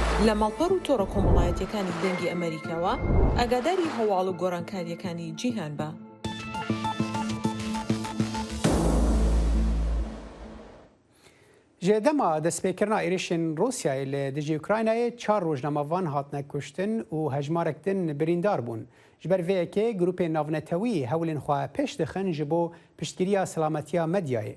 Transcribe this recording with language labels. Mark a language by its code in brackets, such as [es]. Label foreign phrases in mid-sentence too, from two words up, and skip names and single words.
[ckb] لە ماڵپەڕ و تۆڕە کۆمەڵایەتیەکانی دەنگی ئەمریکاوە ئاگاداری هەواڵ و گۆڕانکاریەکانی جیهان بە. [ku] Ji dema destpêkirina êrişên Rosyayê li dijî Ukraynayê 4 rojnamevan hatine kuştin û hejmarek din birîndar bûn. Ji ber vê yekê grûpên navnetewî hewlên xwe pêş dixin ji bo piştgiriya selametiya medyayê.